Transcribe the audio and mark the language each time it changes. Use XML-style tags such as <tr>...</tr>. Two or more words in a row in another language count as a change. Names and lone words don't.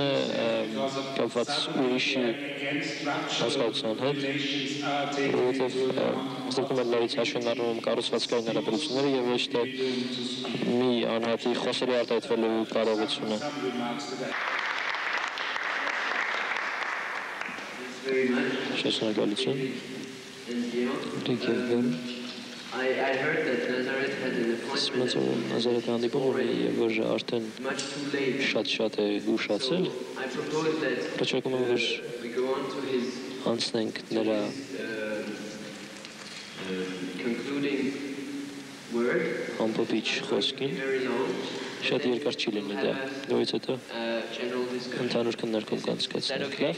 <hy>է կապված ուրիշի հասկացության հետ, որովհետև ստուգում եմ լարից հաշվին առնում կառուցվածքային հարաբերությունները եւ ոչ թե մի անհատի խոսելու արտահայտվելու կարողությունը։ Շնորհակալություն։</hy> <en>I heard that Nazareth had an appointment.</en> <hy>Նազարեթը հանդիպում է, որ արդեն շատ է ուշացել։ Պրոչակում եմ, որ անցնենք նրա ամփոփիչ խոսքին, շատ երկար չի լինի դա, որից հետո ընդհանուր քննարկում կանցկացնենք, լավ։</hy>